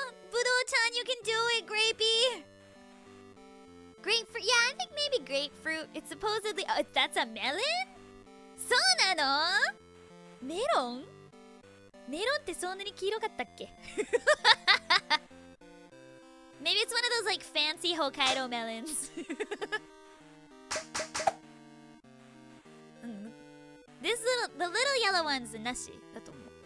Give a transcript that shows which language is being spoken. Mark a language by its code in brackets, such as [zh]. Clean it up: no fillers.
[en] ぶどうちゃん、you can do it, Grapey. Grapefruit, yeah, I think maybe grapefruit. It's supposedly, that's a melon? [ja] そうなの？メロン？メロンってそんなに黄色かったっけ？ [en] Maybe it's one of those like fancy Hokkaido melons. The little yellow one's [ja] なしだと思う。